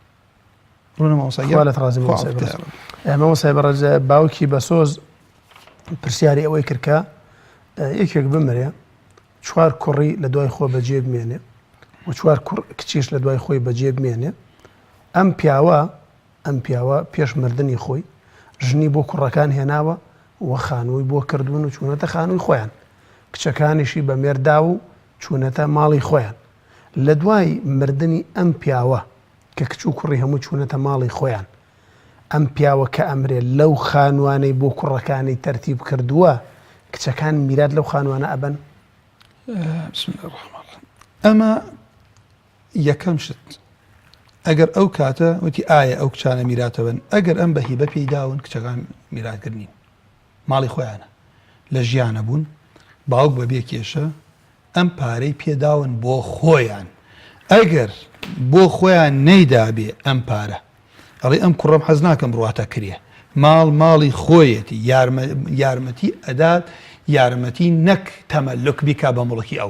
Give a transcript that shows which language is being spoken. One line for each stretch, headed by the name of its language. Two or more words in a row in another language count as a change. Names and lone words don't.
Central Kurdish: خوالت ڕازی مامۆسای بەڕێز باوکی بەسۆز پرسیاری ئەوەی کردکە یەکێک بمرێ 4 کوڕی لە دوای خۆ بەجێ بمێنێ و 4 کچیش لە دوای خۆی بەجێ بمێنێ، ئەم پیاوە پێش مردنی خۆی ژنی بۆ کوڕەکان هێناوە و خانووی بۆ کردوون و چوونەتە خانووی خۆیان، کچەکانیشی بە مێردا و چوونەتە ماڵی خۆیان. لە دوای مردنی ئەم پیاوە کە کچ و کوڕی هەموو چوونەتە ماڵی خۆیان، ئەم پیاوە کە ئەمرێ لەو خانوانەی بۆ کوڕەکانی تەرتیب کردووە کچەکان میرات لەو خانوانە ئەبەن؟
Arabic: بسم الله الرحمن الرحیم.
Central Kurdish: ئەمە یەکەم شت ئەگەر ئەو کاتە وتی ئایا ئەو کچانە میراتە بن، ئەگەر ئەم بە هیبە پێیداون کچەکان میراتکردنین، ماڵی خۆیانە، لە ژیانە بوون، باوک بەبێ کێشە ئەم پارەی پێداون بۆ خۆیان، ئەگەر بۆ خۆیان نەیدابێ ئەم پارە ئەڵێ ئەم کوڕم حەز ناکەم بڕاتە کرێ، ماڵی خۆیەتی، یارمەتی ئەدات، یارمەتی نەک تەمەلک بیکا بە مڵکی ئەو.